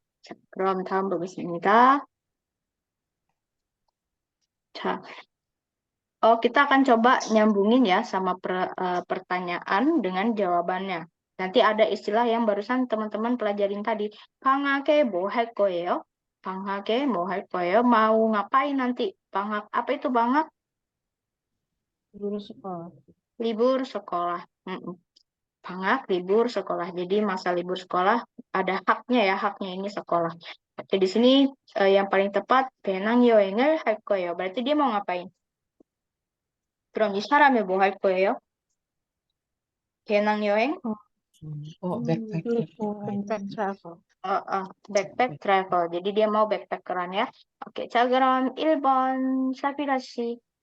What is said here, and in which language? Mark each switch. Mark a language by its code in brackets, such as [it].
[ko] 자, 그럼 다음 보겠습니다. [id] 자, kita akan coba nyambungin ya sama pertanyaan dengan jawabannya. Nanti ada istilah yang barusan teman-teman pelajarin tadi. [ko] 방학에 뭐 할 거예요? 방학에 뭐 할 거예요? [id] Mau ngapain nanti? 방학, apa itu 방학? Guru sekolah. Libur sekolah. 방학, libur sekolah. Jadi masa libur sekolah ada haknya ya, haknya ini sekolah. Oke, di sini yang paling tepat [ko] 배낭 여행을 할 거예요. [id] Berarti dia mau ngapain? [ko] 그럼 이 사람이 뭐 할 거예요? 배낭여행? [en] backpacker. backpack travel. [id] Backpack travel. Jadi dia mau backpackeran ya. [ko] Oke, 자 그럼 1번 사비라 씨.